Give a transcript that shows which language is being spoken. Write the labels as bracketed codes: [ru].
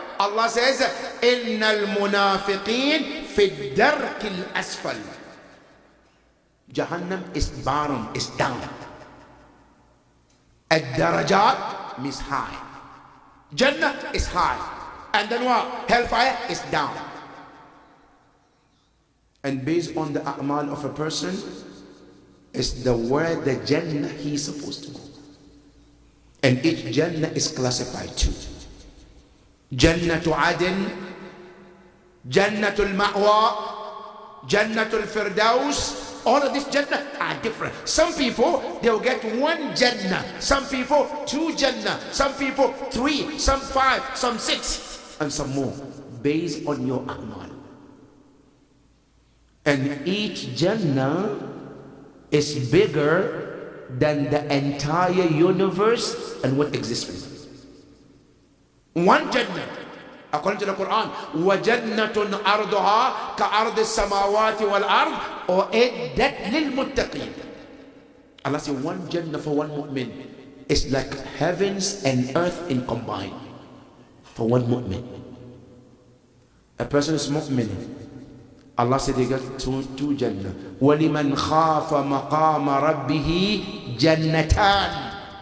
[en] Allah says, [ar] إِنَّ الْمُنَافِقِينَ فِي الدَّرْكِ الْأَسْفَلِ. [en] Jahannam is bottom, is down. Ad-darajat means high. Jannah is high. And then what? Hellfire is down. And based on the a'mal of a person, is the word the Jannah he is supposed to go. And each Jannah is classified too. Jannatul Adn, Jannatul Ma'wa, Jannatul Firdaus. All of these Jannah are different. Some people, they will get one Jannah. Some people, two Jannah. Some people, three. Some five. Some six. And some more. Based on your a'mal. And each Jannah is bigger than the entire universe and what exists in it. One Jannah, according to the Quran, [ar] وَجَنَّةٌ أَرْضُهَا كَأَرْضِ السَّمَاوَاتِ وَالْأَرْضِ أُعِدَّتْ لِلْمُتَّقِينَ. [en] Allah says one Jannah for one mu'min is like heavens and earth in combined for one mu'min. A person is mu'min. Allah said they got two Jannah. [ar] وَلِمَنْ خَافَ مَقَامَ رَبِّهِ جَنَّتَانِ.